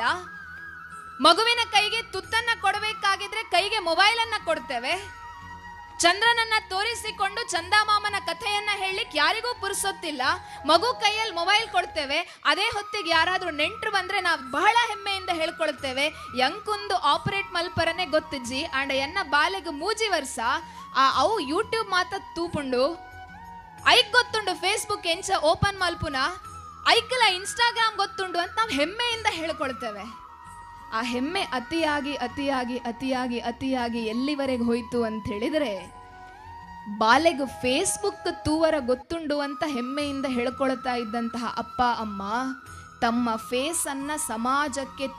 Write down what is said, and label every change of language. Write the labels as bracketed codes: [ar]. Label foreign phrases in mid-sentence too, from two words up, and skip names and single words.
[kn] ಮಗುವಿನ ಕೈಗೆ ತುತ್ತನ್ನ ಕೊಡಬೇಕಾಗಿದ್ರೆ ಕೈಗೆ ಮೊಬೈಲ್ ಅನ್ನ ಕೊಡ್ತೇವೆ. ಚಂದ್ರನನ್ನ ತೋರಿಸಿಕೊಂಡು ಚಂದಮಾಮನ ಕಥೆಯನ್ನ ಹೇಳಲಿಕ್ಕೆ ಯಾರಿಗೂ ಪುರ್ಸೊತ್ತಿಲ್ಲ. ಮಗು ಕೈಯಲ್ಲಿ ಮೊಬೈಲ್ ಕೊಡ್ತೇವೆ. ಅದೇ ಹೊತ್ತಿಗೆ ಯಾರಾದ್ರೂ ನೆಂಟರು ಬಂದ್ರೆ ನಾವು ಬಹಳ ಹೆಮ್ಮೆಯಿಂದ ಹೇಳ್ಕೊಳ್ತೇವೆ, [tcy] ಎಂಕುಂದು ಆಪರೇಟ್ ಮಲ್ಪರನೆ ಗೊತ್ತಿಜ್ಜಿ ಅಂಡ ಎನ್ನ ಬಾಲೆಗೆ ಮೂಜಿ ವರ್ಷ ಅವು ಯೂಟ್ಯೂಬ್ ಮಾತ ತೂಪುಂಡು ಐಕ್ ಗೊತ್ತುಂಡು, ಫೇಸ್ಬುಕ್ ಎಂಚ ಓಪನ್ ಮಲ್ಪುನ ಐಕಲ ಇನ್ಸ್ಟಾಗ್ರಾಮ್ ಗೊತ್ತುಂಡು [kn] ಅಂತ ನಾವು ಹೆಮ್ಮೆಯಿಂದ ಹೇಳ್ಕೊಳ್ತೇವೆ. ಆ ಹೆಮ್ಮೆ ಅತಿಯಾಗಿ ಅತಿಯಾಗಿ ಅತಿಯಾಗಿ ಅತಿಯಾಗಿ ಎಲ್ಲಿವರೆಗೆ ಹೋಯ್ತು ಅಂತ ಹೇಳಿದ್ರೆ, [tcy] ಬಾಲೆಗೆ ಫೇಸ್ಬುಕ್ ತೂವರ ಗೊತ್ತುಂಡು [kn] ಅಂತ ಹೆಮ್ಮೆಯಿಂದ ಹೇಳ್ಕೊಳ್ತಾ ಇದ್ದಂತಹ ಅಪ್ಪ ಅಮ್ಮ ತಮ್ಮ ಫೇಸ್ ಅನ್ನ ಸಮಾಜಕ್ಕೆ